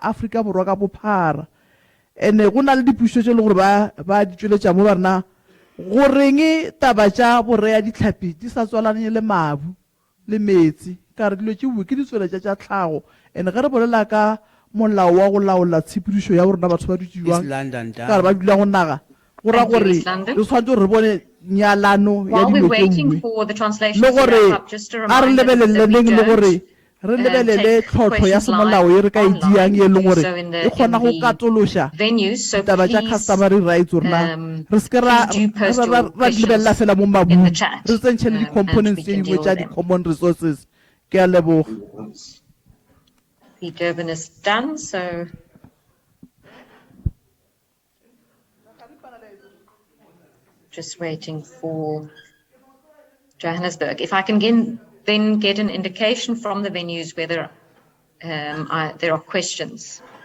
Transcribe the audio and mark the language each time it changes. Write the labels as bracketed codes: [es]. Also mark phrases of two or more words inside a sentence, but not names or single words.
[nso] Afrika Borwa ka bophara ene go na le dipušo tše le gore ba di tšweletša mo ba rena goreng taba tša borea ditlhapi di sa tswalane le mabu le metsi ka re dilo tše bue ke di tsweletša tša tlhago ene ge re bolela ka molao wa go laola tshepedišo ya borena batho ba dutšewang ka re ba dula go naga go ra gore le tshwanetse gore re bone nyalano ya dilo tše bue le gore a re lebeleleng le gore re lebelele [en] take [nso] tlhotlho ya [en] questions [nso] semolao e re ka e [en] online. [nso] diang e [en] You [nso] leng [en] do [nso] gore [en] so in [nso] e [en] the [nso] kgona go katološa [en] venues. So [nso] taba tša [en] please, customary rights [nso] rona re se ke [en] please do post your [nso] ra di lebelela [en] questions [nso] fela mo [en] in the [nso] mabung [en] chat, [nso] re tsentšhe le [en] and [nso] di-components [en] we [nso] tše [en] can [nso] dingwe [en] deal [nso] tša [en] with them. [nso] di- [en] common resources [nso] ke a leboga. [en] The Durban is done, so just waiting for Johannesburg. If I can then get an indication from the venues whether there are questions.